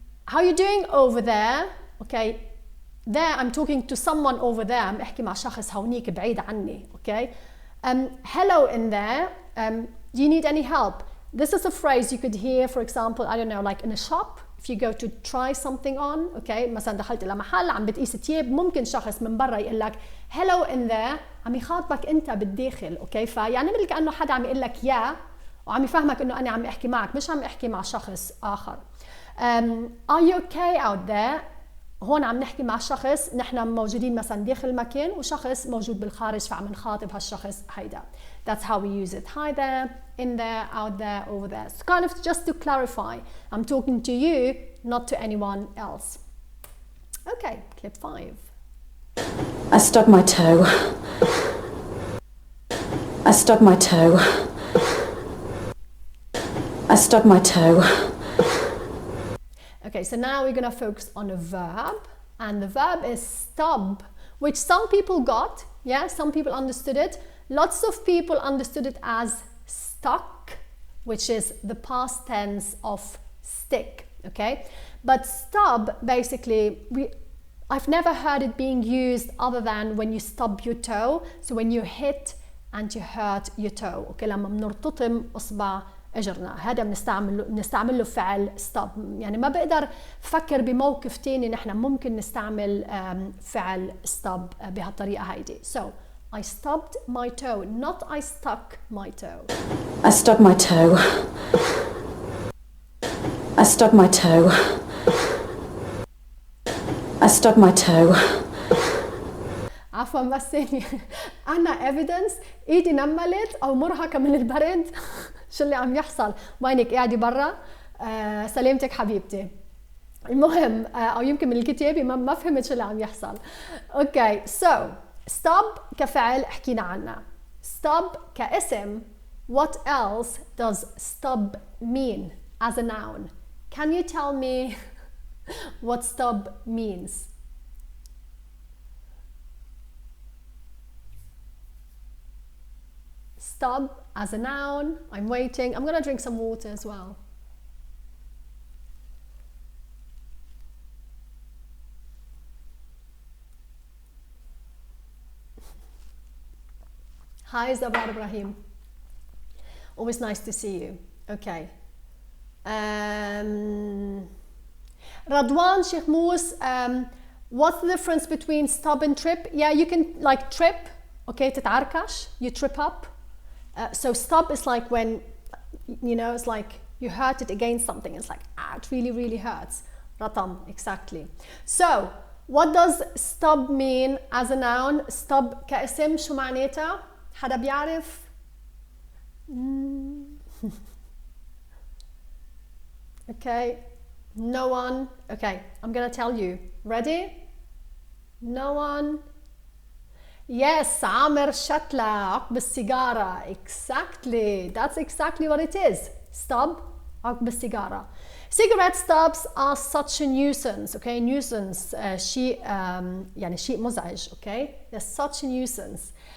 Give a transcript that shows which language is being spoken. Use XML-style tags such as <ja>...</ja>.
<en>How you doing over there? Okay, there I'm talking to someone over there.</en> <ar>عم أحكي مع شخص هونيك بعيد عني، أوكي.</ar> <en>Hello in there. Do you need any help? This is a phrase you could hear, for example, I don't know, like in a shop. If you go to try something on,</en> <ar>okay, مثلا دخلت إلى محل عم بتقيس تياب، ممكن شخص من برا يقول لك</ar> <en>hello in there،</en> <ar>عم يخاطبك أنت بالداخل. أوكي، فيعني مثل كأنه حدا عم يقول لك يا، وعم يفهمك إنه أنا عم أحكي معك، مش عم أحكي مع شخص آخر.</ar> <en>Are you okay out there؟</en> <ar>هون عم نحكي مع شخص نحن موجودين مثلا داخل المكان وشخص موجود بالخارج، فعم نخاطب هالشخص هيدا.</ar> <en>That's how we use it. Hi there, in there, out there, over there. So kind of just to clarify, I'm talking to you, not to anyone else. Okay, clip 5. I stubbed my toe. I stubbed my toe. I stubbed my toe. Okay, so now we're going to focus on a verb, and the verb is stub, which some people got. Yeah, some people understood it. Lots of people understood it as stuck, which is the past tense of stick. Okay, but stub basically I've never heard it being used other than when you stub your toe. So when you hit and you hurt your toe.</en> <ar>Okay, لما بنرتطم اصبع اجرنا، هذا بنستعمل له فعل stub. يعني ما بقدر افكر بموقف تاني نحن ممكن نستعمل فعل stub بهالطريقه هيدي.</ar> <en>So I stubbed my toe, not I stuck my toe. I stubbed my toe. I stubbed my toe. I stubbed my toe.</en> <ar>عفوا بس ثانية، أنا evidence إيدي نملت أو مرهقة من البرد. شو اللي عم يحصل؟ وينك قاعدة برا؟ سلامتك حبيبتي. المهم أو يمكن من الكتابة ما فهمت شو اللي عم يحصل. أوكي so stub كفعل حكينا عنه. stub كاسم.</ar> <en>What else does stub mean as a noun? Can you tell me what stub means? Stub as a noun. I'm waiting. I'm going to drink some water as well. Hi, Zabar Ibrahim. Always nice to see you. Okay. Radwan Sheikh Mous, what's the difference between stub and trip? Yeah, you can like trip. Okay, تتعركش. You trip up. So stub is like when, you know, it's like you hurt it against something. It's like, it really, really hurts. Ratam, exactly. So, what does stub mean as a noun?</en> <ar>Stub كاسم شو معناتها؟ حدا بيعرف؟</ar> <en>Okay, no one. Okay, I'm gonna tell you. Ready? No one.</en> <ar>Yes, عامر شتلة عقب السيجارة.</ar> <en>Exactly, that's exactly what it is.</en> <ar>Stub عقب السيجارة.</ar> <en>Cigarette stubs are such a nuisance.</en> <ar>Okay, nuisance شيء يعني شيء مزعج.</ar> <en>Okay, they're such a nuisance.</en>